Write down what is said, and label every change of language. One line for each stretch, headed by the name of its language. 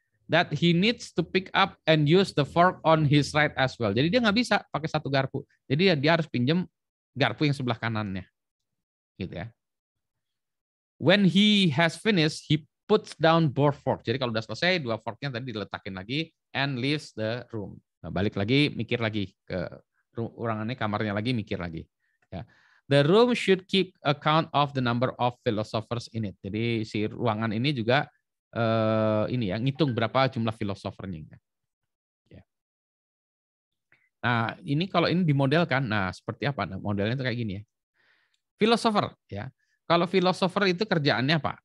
English: That he needs to pick up and use the fork on his right as well.
Indonesian: Jadi dia nggak bisa pakai satu garpu. Jadi dia harus pinjam garpu yang sebelah kanannya. Gitu ya.
English: When he has finished, he puts down both forks.
Indonesian: Jadi kalau udah selesai, 2 forknya tadi diletakin lagi
English: and leaves the room.
Indonesian: Nah, balik lagi, mikir lagi ke ruangannya, kamarnya lagi, mikir lagi. Ya.
English: The room should keep account of the number of philosophers in it.
Indonesian: Jadi si ruangan ini juga ini ya, ngitung berapa jumlah filosofernya. Ya. Nah, ini kalau ini dimodelkan, nah seperti apa? Nah, modelnya itu kayak gini ya. Filosofer ya. Kalau filosofer itu kerjaannya apa?